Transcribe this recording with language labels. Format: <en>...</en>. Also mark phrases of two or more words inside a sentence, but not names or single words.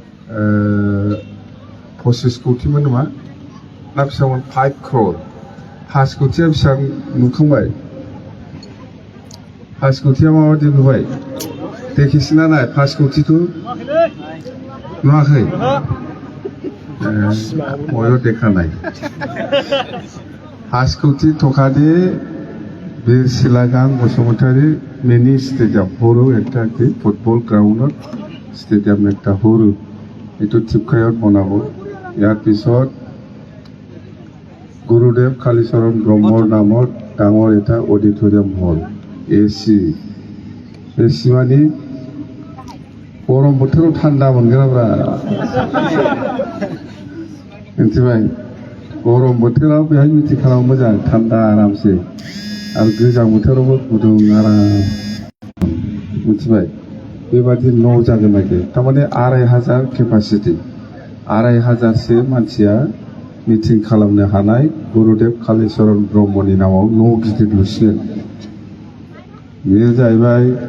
<brx>पसिस कौटिमोन नामा ना बेसेबांमोन 5 crore 5 कौटिया बेसेबां नुखांबाय 5 कौटिया माबायदि नुबाय देखिसना नाय 5 कौटिखौ नुवाखै बयबो देखानाय 5 कौटि थकादि बे सिलागां बसुमतारी मिनि स्टेडियाम हरो</brx> <as>একটা কি ফুটবল গ্ৰাউণ্ডত স্টেডিয়াম একটা হৰো এইটো টিপকায়ত বনাব ইয়াৰ পিছত গুৰুদেৱ কালীচৰণ ব্ৰহ্মৰ নামত ডাঙৰ এটা অডিটৰিয়াম হল এসি মানে</as> <brx>गरम बोथोराव थान्दा मोनगोनब्रा मिथिबाय गरम बोथोराव बेहाय मिटिं खालामनो मोजां थान्दा आरामसे आरो गोजां बोथोरावबो गुदुं आराम मिथिबाय बेबादि न' जागोन नागिर थारमाने 2500 केपासिटि 2500 मानसिया मिटिं खालामनो हानाय गुरुदेव कालीचरण ब्रह्मनि नामाव न' गिदिर लुसिगोन बेयो जाहैबाय</brx>